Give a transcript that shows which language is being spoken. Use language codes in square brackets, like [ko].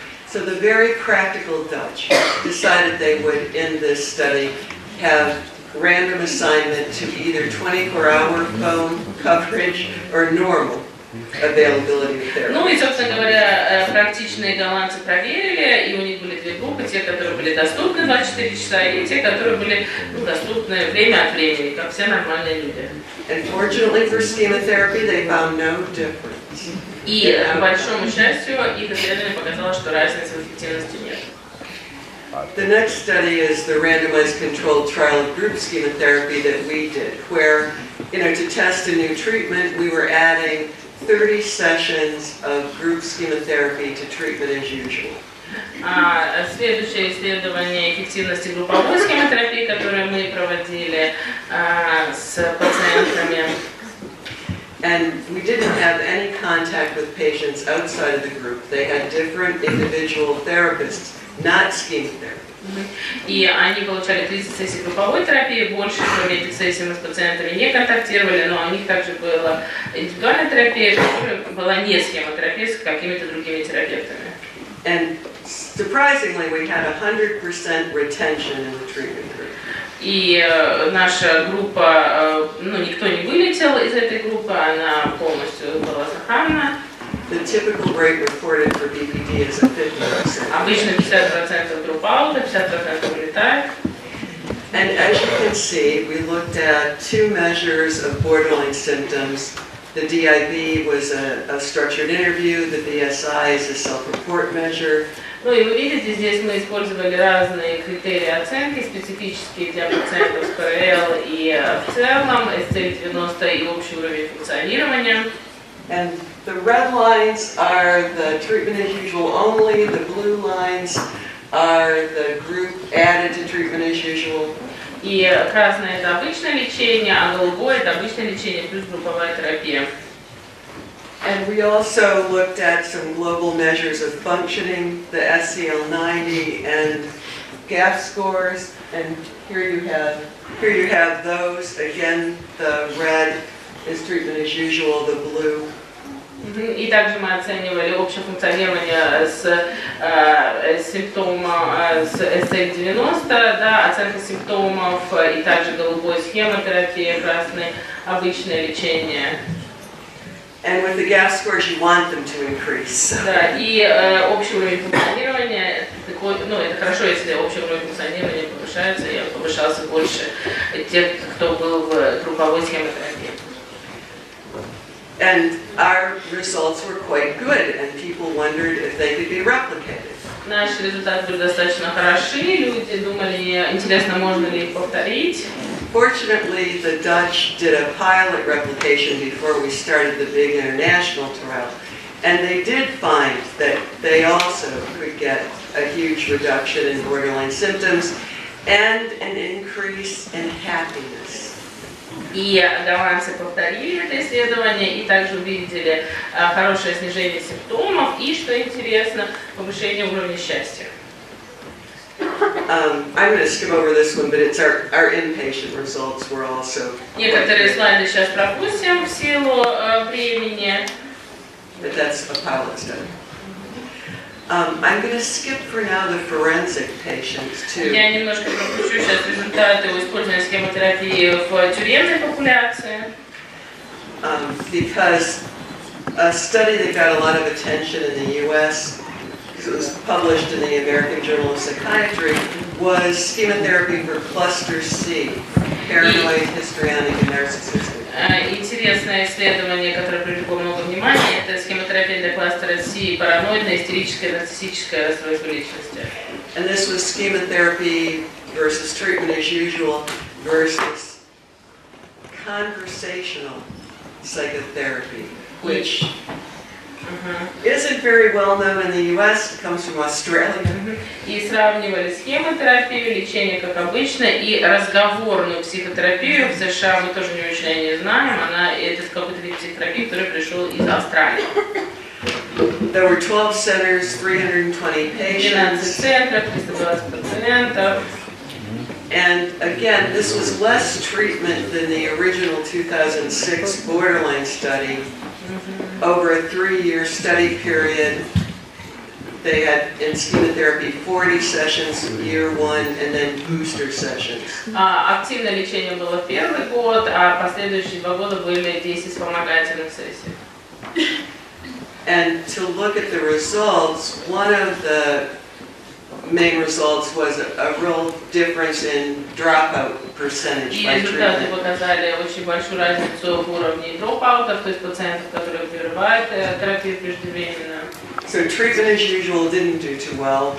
[en] So the very practical Dutch decided they would, in this study, have random assignment to either 24-hour phone coverage or normal availability of therapy. [ru] Ну и, собственно говоря, практичные голландцы проверили, и у них были две группы, те, которые были доступны 24 часа, и те, которые были доступны время от времени, как все нормальные люди. [en] And fortunately for schema-therapy, they found no difference. [ru] И, к большому счастью, их исследование показало, что разницы в эффективности нет. [en] The next study is the randomized controlled trial of group schema-therapy that we did, where, to test a new treatment, we were adding 30 sessions of group schema-therapy to treatment as usual. [ru] Следующее исследование эффективности групповой схемотерапии, которое мы проводили с пациентами. [en] And we didn't have any contact with patients outside of the group. They had different individual therapists, not schema therapy. [ru] И они получали 30 сессий групповой терапии, больше, кроме этих сессий, мы с пациентами не контактировали, но у них также была индивидуальная терапия, которая была не схемотерапия с какими-то другими терапевтами. [en] And surprisingly, we had 100% retention in the treatment group. [ru] И наша группа, никто не вылетел из этой группы, она полностью была сохранна. [en] The typical rate reported for BPD is 50%. [ru] Обычно 50% дропаута, 50% вылетает. [en] And as you can see, we looked at two measures of borderline symptoms. The DIB was a structured interview, the BSI is a self-report measure. [ru] Ну и вы видите, здесь мы использовали разные критерии оценки, специфические для пациентов с ПРЛ и в целом, SL90 и общий уровень функционирования. [en] And the red lines are the treatment as usual only, the blue lines are the group added to treatment as usual. [ru] И красное это обычное лечение, а голубое это обычное лечение плюс групповая терапия. [en] And we also looked at some global measures of functioning, the SCL90 and GAF scores, and here you have those. Again, the red is treatment as usual, the blue. [ru] И также мы оценивали общее функционирование с симптомом с SL90, да, оценка симптомов и также голубой схемотерапия, красный обычное лечение. [en] And with the GAF scores, you want them to increase. [ru] Да, и общий уровень функционирования, это хорошо, если общий уровень функционирования повышается, и повышался больше тех, кто был в групповой схемотерапии. [en] And our results were quite good, and people wondered if they could be replicated. [ru] Наши результаты были достаточно хороши, люди думали, интересно, можно ли их повторить. [en] Fortunately, the Dutch did a pilot replication before we started the big international trial, and they did find that they also could get a huge reduction in borderline symptoms and an increase in happiness. [ru] И голландцы повторили это исследование и также увидели хорошее снижение симптомов и, что интересно, повышение уровня счастья. [en] I'm going to skim over this one, but it's our inpatient results were also. [ru] Некоторые слайды сейчас пропустим в силу времени. [en] But that's a pilot study. I'm going to skip for now the forensic patients too. [ru] Я немножко пропущу сейчас результаты использования схемотерапии в тюремной популяции. [en] because a study that got a lot of attention in the U.S., because it was published in the American Journal of Psychiatry, was Schema-Therapy for cluster C, paranoid, histrionic, and narcissistic. [ru] Интересное исследование, которое привлекло много внимания, это схемотерапия для кластера C, параноидное, истерическое, нарциссическое расстройство личности. [en] And this was Schema-Therapy versus treatment as usual versus conversational psychotherapy, which isn't very well known in the U.S. It comes from Australia. [ru] И сравнивали схемотерапию, лечение как обычно, и разговорную психотерапию. В США мы тоже не очень о ней знаем. Это какой-то вид психотерапии, который пришел из Австралии. [en] There were 12 centers, 320 patients. [ru] 12 центров, 320 пациентов. [en] And again, this was less treatment than the original 2006 borderline study. Over a 3-year study period, they had in Schema-Therapy 40 sessions year 1 and then booster sessions. [ru] Активное лечение было в первый год, а последующие 2 года были 10 вспомогательных сессий. [en] And to look at the results, one of the main results was a real difference in dropout percentage [ru] И [en] by [ru] результаты [en] treatment. [ru] показали очень большую разницу в уровне дропаутов, то есть пациентов, которые прерывают терапию преждевременно. [en] So treatment as usual didn't do too well.